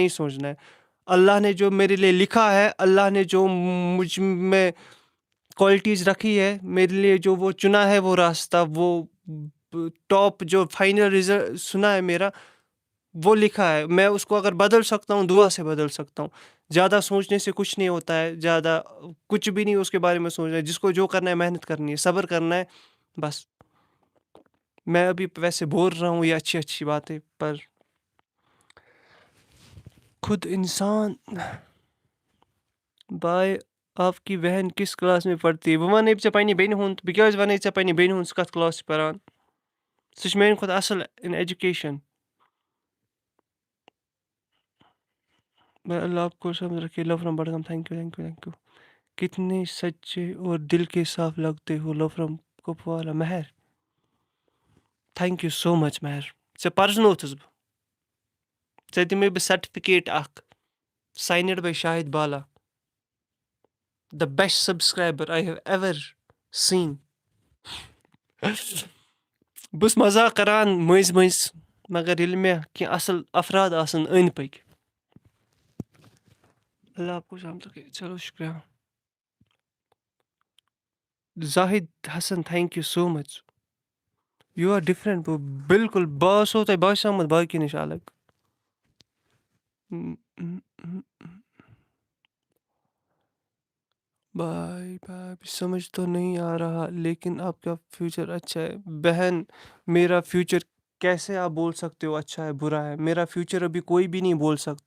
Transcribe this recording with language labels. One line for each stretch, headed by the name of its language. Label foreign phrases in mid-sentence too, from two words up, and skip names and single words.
Urdu: نہیں سوچنا ہے اللہ نے جو میرے لیے لکھا ہے اللہ نے جو مجھ میں کوالٹیز رکھی ہے میرے لیے جو وہ چنا ہے وہ راستہ وہ ٹاپ جو فائنل رزلٹ سنا ہے میرا وہ لکھا ہے میں اس کو اگر بدل سکتا ہوں دعا سے بدل سکتا ہوں زیادہ سوچنے سے کچھ نہیں ہوتا ہے زیادہ کچھ بھی نہیں اس کے بارے میں سوچنا ہے جس کو جو کرنا ہے محنت کرنی ہے صبر کرنا ہے بس میں ابھی ویسے بول رہا ہوں یہ اچھی باتیں پر خود انسان بھائی آپ کی بہن کس کلاس میں پڑھتی ہے
Kashmiri: بہٕ وَنے ژےٚ پنٛنہِ بیٚنہِ ہُنٛد بہٕ کیٛازِ وَنے ژےٚ پنٛنہِ بیٚنہِ ہُنٛد ژٕ کَتھ کلاس چھِ پَران سُہ چھِ میٛانہِ کھۄتہٕ اَصٕل
English: in education
Urdu: میں اللہ آپ کو سمجھ رکھے
English: love from
Urdu: بڈگام
English: thank you
Urdu: کتنے سچے اور دل کے صاف لگتے ہو
English: love from
Urdu: کپوالا مہر
English: thank you so much
Kashmiri: مہر ژےٚ پرزنوتھُس بہٕ ژےٚ دِمَے بہٕ سرٹِفکیٹ اکھ
English: signed by
Urdu: شاہد بالا
English: the best subscriber I have ever seen
Kashmiri: بہٕ چھُس مزاق کران مٔنٛزۍ مٔنٛزۍ مگر ییٚلہِ مےٚ کینٛہہ اصٕل افراد آسن أنٛدۍ پٔکۍ
Urdu: اللہ آپ کو سلامت رکھے چلو
Kashmiri: شُکریہ زاہد حسن
English: thank you so much you are different
Kashmiri: بالکل بہٕ آسو تۄہہِ باسیومُت باقین نِش الگ
Urdu: بھائی سمجھ تو نہیں آ رہا لیکن آپ کا فیوچر اچھا ہے بہن میرا فیوچر کیسے آپ بول سکتے ہو اچھا ہے برا ہے میرا فیوچر ابھی کوئی بھی نہیں بول